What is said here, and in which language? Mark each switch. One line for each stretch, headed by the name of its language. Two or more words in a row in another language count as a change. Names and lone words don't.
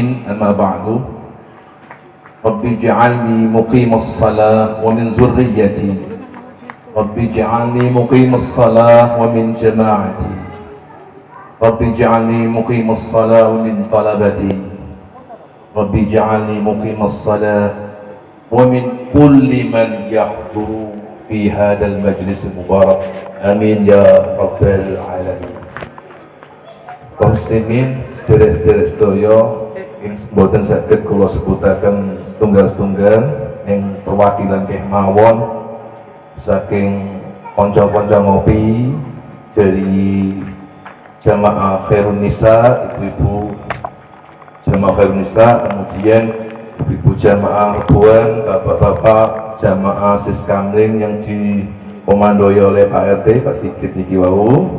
Arabic: أما بعد، رب اجعلني مقيم الصلاة ومن ذريتي، رب اجعلني مقيم الصلاة ومن جماعتي، رب اجعلني مقيم الصلاة ومن طلبتي، رب اجعلني مقيم الصلاة ومن كل من يحضر في هذا المجلس المبارك. آمين يا رب العالمين.
Javanese: Kaum muslimin, sederek-sederek sedaya, mboten saged kula sebutaken setunggal-setunggal ing perwakilan kemawon saking kanca-kanca ngopi dari Jamaah Khairun Nisa, ibu-ibu Jamaah Khairun Nisa,
Indonesian: kemudian ibu Jamaah Rebuan, bapak-bapak Jamaah Siskamling yang dikomandoi oleh Pak RT,
Javanese: Pak Sigit niki wau.